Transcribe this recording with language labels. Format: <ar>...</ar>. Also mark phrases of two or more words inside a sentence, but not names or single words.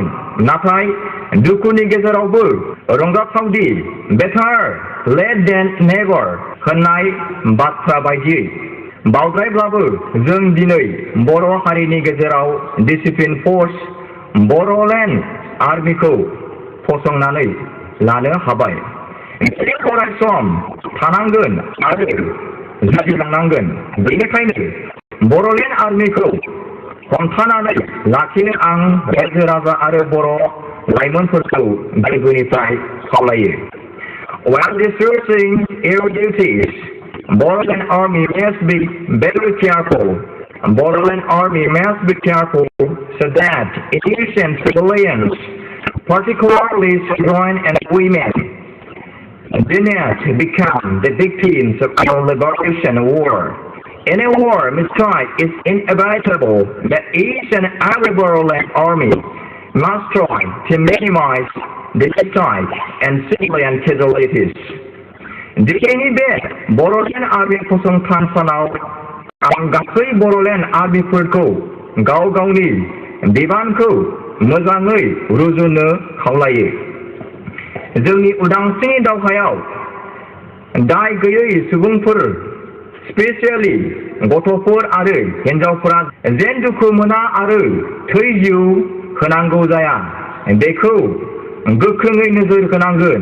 <brx>नाथाय दुखुनि गेजेरावबो रंजाथावदि</brx> <en>better late than never</en> <brx>होननाय बाथ्रा बायदियै बावद्रायब्लाबो जों दिनै बर' हारिनि गेजेराव</brx> <en>disciplined force</en> <brx>बर'लेण्ड आर्मिखौ फसंनानै लानो हाबाय। अरायसम थानांगोन आरो जुजिलांनांगोन। बेनिखायनो बर'लेण्ड आर्मिखौ हमथानानै लाखिनो आं रायजो राजा आरो बर' लाइमोनफोरखौ गोरबोनिफ्राय खावलायो।</brx> <en>While discharging your duties, Boroland Army must be very careful. Boroland Army must be careful so that innocent civilians, particularly children and women, do not become the victims of our liberation war. In a war, mistake is inevitable, but each and every Boroland Army must try to minimize the mistake and civilian casualties.</en> <brx>दिनैनि बे बर'लेण्ड आर्मि फसंथान सानाव आं गासै बर'लेण्ड आर्मिफोरखौ गाव गावनि बिबानखौ मोजाङै रुजुनो खावलायो। जोंनि उदांस्रिनि दावहायाव दाय गैयै सुबुंफोर, स्पेसियेलि गथ'फोर आरो हिन्जावफोरा जेन दुखु मोना आरो थै जिउ होनांगौ जाया, बेखौ गोख्रोङै नोजोर होनांगोन।</brx>